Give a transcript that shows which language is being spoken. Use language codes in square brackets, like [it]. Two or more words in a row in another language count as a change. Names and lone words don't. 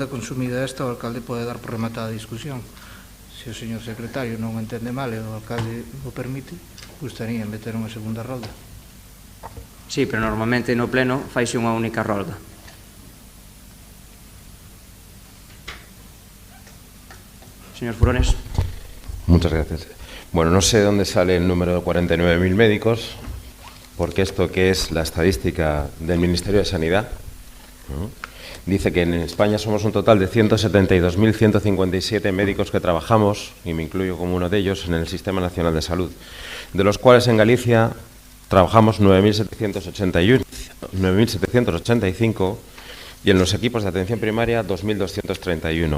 [gl] Consumida esta, o alcalde pode dar por rematada a discusión. Se o señor secretario non o entende mal e o alcalde o permite, gustaría meter unha segunda rolda. Sí, pero normalmente no pleno faise unha única rolda. Señor Furones. [es] Muchas gracias. Bueno, no sé dónde sale el número de 49.000 médicos, porque esto que es la estadística del Ministerio de Sanidad, ¿no? Dice que en España somos un total de 172.157 médicos que trabajamos, y me incluyo como uno de ellos, en el Sistema Nacional de Salud, de los cuales en Galicia trabajamos 9.785 y en los equipos de atención primaria 2.231.